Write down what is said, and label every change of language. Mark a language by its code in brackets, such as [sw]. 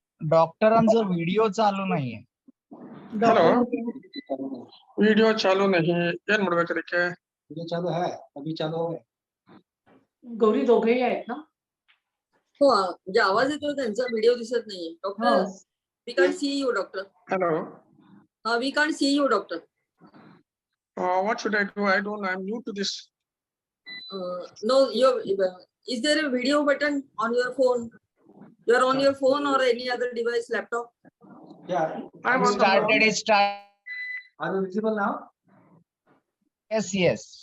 [mr] डॉक्टरांचा व्हिडिओ चालू नाहीये. [hi] हेलो वीडियो चालू नहीं [kn] ಏನ್ ಮಾಡಬೇಕು ಅದಕ್ಕೆ? [hi] व्हिडिओ चालू है अभी चालू हो गया. [mr] गौरी दोघेही आहेत ना? हो म्हणजे आवाज येतो त्यांचा व्हिडिओ दिसत नाहीये. [en] Doctor we can't see you doctor. Hello we can't see you doctor. what should I do? I don't know. I'm new to this. No, is there a video button on your phone? You are on your phone or any other device, laptop? Yeah, I'm on started. the It start. Are you visible now? Yes, yes.